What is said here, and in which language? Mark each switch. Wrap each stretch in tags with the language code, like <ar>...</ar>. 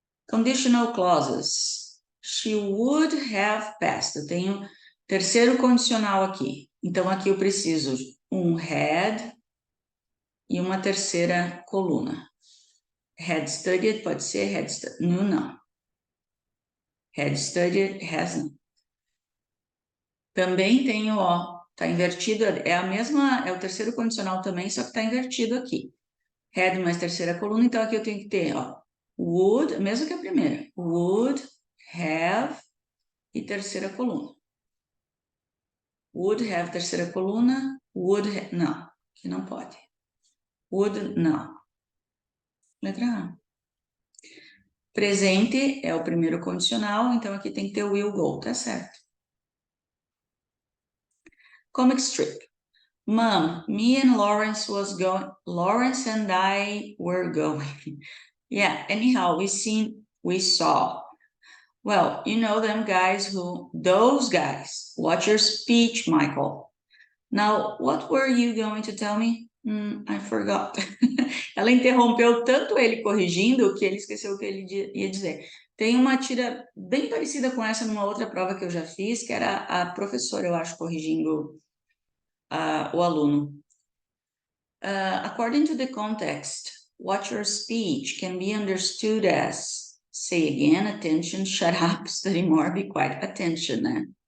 <en>Conditional clauses. She would have passed.</en> <pt>Eu tenho terceiro condicional aqui. Então, aqui eu preciso um had e uma terceira coluna. Had studied, pode ser had studied. Não. Had studied, has não. Também tenho, ó, tá invertido, é a mesma, é o terceiro condicional também, só que tá invertido aqui. Had mais terceira coluna, então aqui eu tenho que ter, ó, would, mesmo que a primeira, would have e terceira coluna. Would have terceira coluna, não, que não pode. Would, não. Letra A. Presente é o primeiro condicional, então aqui tem que ter will go, tá certo.</pt> <en>Comic strip. Mom, me and Lawrence and I were going. Yeah, anyhow, we saw. Well, you know those guys. Watch your speech, Michael. Now, what were you going to tell me? I forgot.</en> <pt>Ela interrompeu tanto ele corrigindo que ele esqueceu o que ele ia dizer. Tem uma tira bem parecida com essa numa outra prova que eu já fiz, que era a professora, eu acho, corrigindo o aluno. According to the context, what your speech can be understood as, say again, attention, shut up, study more, be quiet, attention, né?</pt>